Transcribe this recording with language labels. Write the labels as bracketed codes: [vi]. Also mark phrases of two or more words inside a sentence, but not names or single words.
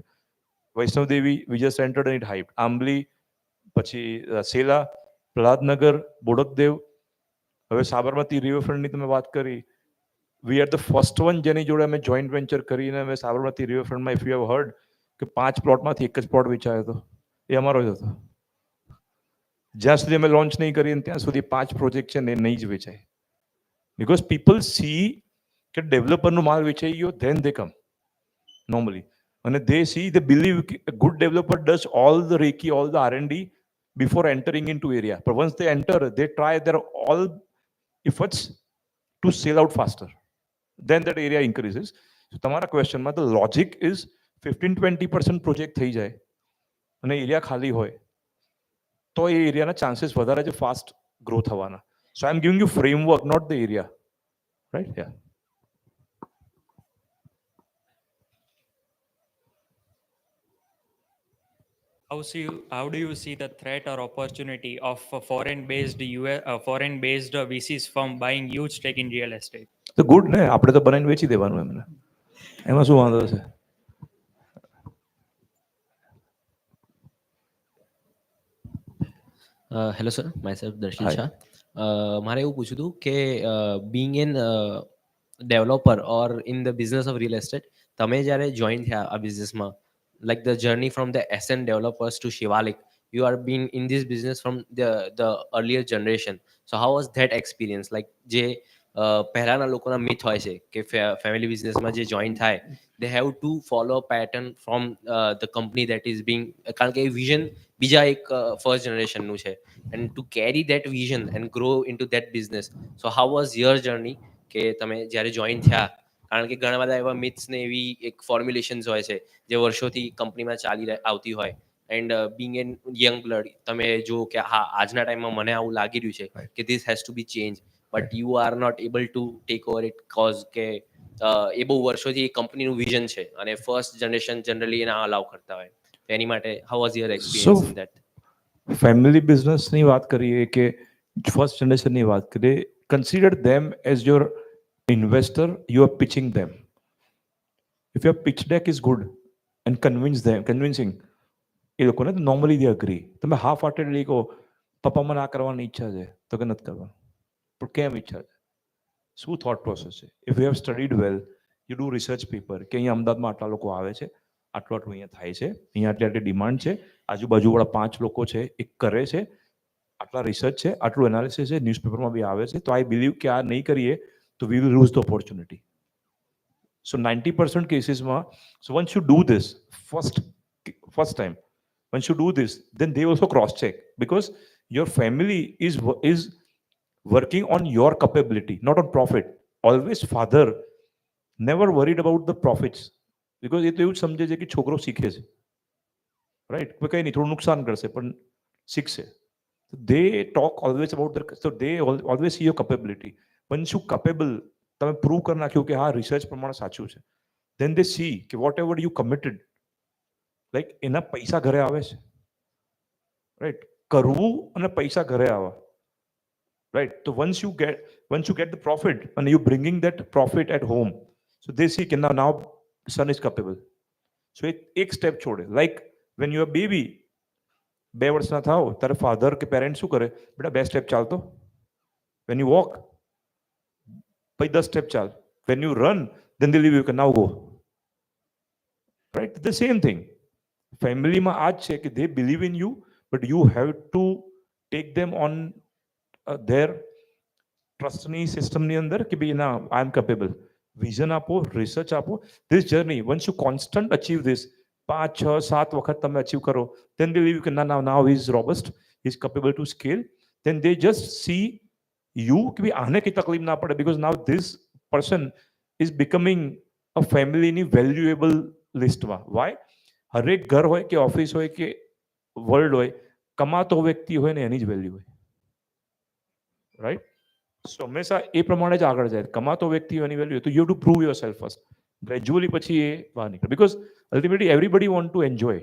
[gu] વૈષ્ણવદેવી [en] we just entered and it hyped. [gu] આંબલી, પછી સેલા, પ્રહલાદનગર, બોડકદેવ, હવે સાબરમતી રિવરફ્રન્ટની તમે વાત કરી, [en] we are the first one [gu] જેની જોડે અમે જોઈન્ટ વેન્ચર કરીને અમે સાબરમતી રિવરફ્રન્ટમાં, [en] if you have heard, [gu] કે 5 પ્લોટમાંથી એક જ પ્લોટ વેચાયો હતો, એ અમારો જ હતો. જ્યાં સુધી અમે લોન્ચ નહીં કરીએ ત્યાં સુધી 5 પ્રોજેક્ટ છે ને એ નહીં જ વેચાય. [en] because people see [gu] કે ડેવલપરનો માલ વેચાઈ ગયો, [en] then they come normally. અને they see, they believe કે good developer does all the recce, all the R&D before entering into area. But once they enter, they try their all efforts to sell out faster. Then that area increases. [gu] So તમારા ક્વેશ્ચનમાં [en] the logic is [gu] 15-20% પ્રોજેક્ટ થઈ જાય અને એરિયા ખાલી હોય તો એ એરિયાના ચાન્સીસ વધારે છે [en] fast grow [gu] થવાના. [en] so I am giving you framework, not the area, right? યા. How do you see the threat or opportunity of foreign-based VCs firm buying huge stake in real estate? [gu] તો ગુડ ને, આપણે તો બનાવીને વેચી દેવાનું એમને, એમાં શું વાંધો છે? [en] hello sir, myself દર્શિલ Hi. [gu] શાહ. મારે એવું પૂછ્યું હતું કે [en] being a developer or in the business of real estate, [gu] તમે જ્યારે જોઈન થયા આ બિઝનેસમાં, [en] like the journey from the SN developers to Shivalik, you are been in this business from the earlier generation. So how was that experience? [gu] Like જે પહેલાના લોકોના મિથ હોય છે કે ફેમિલી બિઝનેસમાં જે જોઈન થાય, [en] they have to follow a pattern from the company that is being, [gu] કારણ કે એ વિઝન બીજા એક ફર્સ્ટ જનરેશનનું છે, [en] and to carry that vision and grow into that business. So how was your journey [gu] કે તમે જ્યારે જોઈન થયા? કારણ કે ઘણા બધા એવા મિથ્સ ને એવી એક ફોર્મ્યુલેશન્સ હોય છે જે વર્ષોથી કંપનીમાં ચાલી આવતી હોય, [en] and being a young blood [gu] તમે જો કે હા આજના ટાઈમમાં મને આવું લાગી રહ્યું છે કે [en] this has to be change, but you are not able to take over it cause [gu] કે એ બહુ વર્ષોથી એ કંપનીનું વિઝન છે અને [en] first generation [gu] જનરલી એને અલાઉ કરતા હોય. તો એની માટે [en] how was your experience in that? [gu] ફેમિલી બિઝનેસની વાત કરીએ કે ફર્સ્ટ જનરેશનની વાત કરીએ, [en] consider them as your investor, you are pitching them. If your pitch deck is good and convincing, [gu] એ લોકોને તો નોર્મલી [en] they agree. [gu] તમે [en] half heartedly [gu] કહો પપ્પા મને આ કરવાની ઈચ્છા છે તો કે નથી કરવાનું, પણ કેમ ઈચ્છા છે, શું [en] thought process [gu] છે? [en] if you have studied well, you do research paper [gu] કે અહીંયા અમદાવાદમાં આટલા લોકો આવે છે, આટલું આટલું અહીંયા થાય છે, અહીંયા આટલી આટલી ડિમાન્ડ છે, આજુબાજુવાળા 5 લોકો છે એ કરે છે, આટલા રિસર્ચ છે, આટલું એનાલિસિસ છે, ન્યૂઝપેપરમાં બી આવે છે, તો [en] I believe [gu] કે આ નહીં કરીએ તો [en] we will lose the opportunity. So 90% cases ma, so once you do this first time, once you do this, then they also cross check, because your family is working on your capability, not on profit. Always father never worried about the profits, because [gu] એ તો એવું જ સમજે છે કે છોકરો શીખે છે, [en] રાઈટ? [gu] કોઈ કંઈ નહીં, થોડું નુકસાન કરશે પણ શીખશે. [en] They talk always about their, so they always see your capability. Once you capable, [gu] તમે પ્રૂવ કરી નાખ્યું કે હા રિસર્ચ પ્રમાણે સાચું છે, [en] then they see કે whatever you committed, like [gu] એના પૈસા ઘરે આવે છે. રાઈટ, કરવું અને પૈસા ઘરે આવવા, [en] right? So once you get the profit and you bringing that profit at home, so they see કે now son is capable. [gu] So એક step છોડે, [en] like when you are baby, [gu] 2 વર્ષના થાઓ ત્યારે ફાધર કે પેરેન્ટ શું કરે, બેટા 2 સ્ટેપ ચાલતો, [en] when you walk પછી 10 સ્ટેપ ચાલ, when you run then they leave you કે now go, right? The same thing [gu] ફેમિલીમાં આ જ છે કે [en] they believe in you but you have to take them on their [gu] ટ્રસ્ટની સિસ્ટમની અંદર કે ભાઈ ના [en] I am capable, [gu] વિઝન આપો, રિસર્ચ આપો. [en] this journey once you constant achieve this, 5 6 7 [gu] વખત તમે અચીવ કરો, [en] then they believe કે ના now he is robust, he is capable to scale, then they just see you [gu] કે ભાઈ આને કઈ તકલીફ ના પડે, [en] because now this person is becoming a [gu] ફેમિલીની વેલ્યુએબલ લિસ્ટમાં. [en] વાય? [gu] હરેક ઘર હોય કે ઓફિસ હોય કે વર્લ્ડ હોય, કમાતો વ્યક્તિ હોય ને એની જ વેલ્યુ હોય, રાઈટ? સો હંમેશા એ પ્રમાણે જ આગળ જાય, કમાતો વ્યક્તિ એની વેલ્યુ, તો [en] you have to prove your self first, [gu] ગ્રેજ્યુઅલી પછી એ બહાર નીકળે, [en] because ultimately everybody want to enjoy.